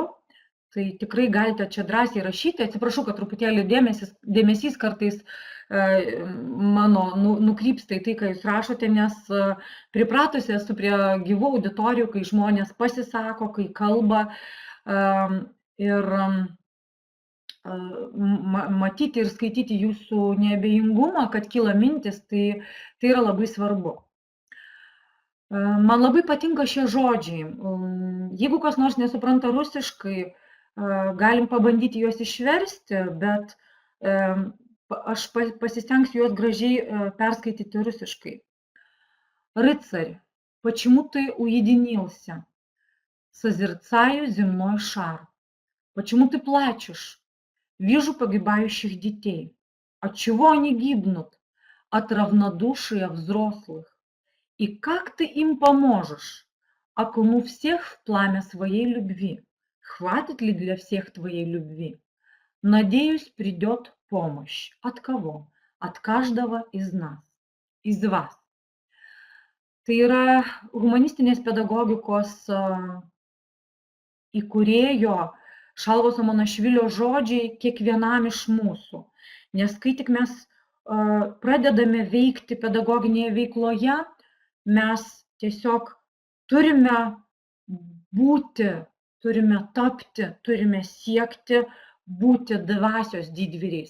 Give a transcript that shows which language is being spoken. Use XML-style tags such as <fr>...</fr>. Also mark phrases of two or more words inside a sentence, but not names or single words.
<lt>Tai tikrai galite čia drąsiai rašyti. Atsiprašau, kad truputėlį dėmesys kartais mano nukrypsta į tai, ką jūs rašote, nes pripratusi esu prie gyvų auditorijų, kai žmonės pasisako, kai kalba ir matyti ir skaityti jūsų neabejingumą, kad kyla mintis, tai yra labai svarbu. Man labai patinka šie žodžiai. Jeigu kas nors nesupranta rusiškai, galim pabandyti juos išversti, bet aš pasistengsiu juos gražiai переskaityti русский.</lt> <ru>Рыцарь, почему ты уединился? Созерцаю земной шар. Почему ты плачешь? Вижу погибающих детей. Отчего они гибнут? От равнодушия взрослых. И как ты им поможешь, окунув всех в пламя своей любви? Хватит ли для всех твоей любви? Надеюсь, придет помощь. От кого? От каждого из нас, из вас.</ru> <lt>Tai yra humanistinės pedagogikos įkūrėjo Šalvos Amanašvilio žodžiai kiekvienam iš mūsų. Nes kai tik mes pradedame veikti pedagoginėje veikloje, mes tiesiog turime būti, turime tapti, turime siekti būti dvasios didvyriais.</lt>